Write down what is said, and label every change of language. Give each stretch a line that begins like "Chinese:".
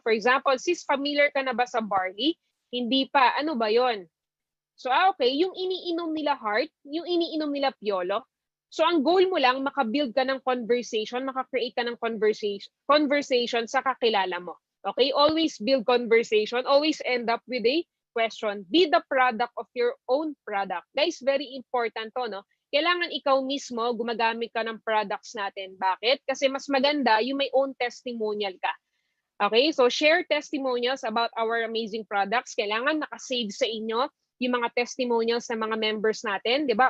English: For example,
Filipino: sis, familiar ka na ba sa barley? Hindi pa. Ano ba 'yon? So, okay, yung iniinom nila Heart, yung iniinom nila Piolo. So, ang goal mo lang, makabuild ka ng conversation, maka-create ka ng conversation sa kakilala mo.
English: Okay? Always build conversation. Always end up with a question. Be the product of your own product. Guys, very important to, no?
Filipino: Kailangan ikaw mismo gumagamit ka ng products natin. Bakit? Kasi mas maganda yung may own testimonial ka. Okay?
English: So, share testimonials about our amazing products.
Filipino: Kailangan nakasave sa inyo yung mga testimonials ng mga members natin, di ba?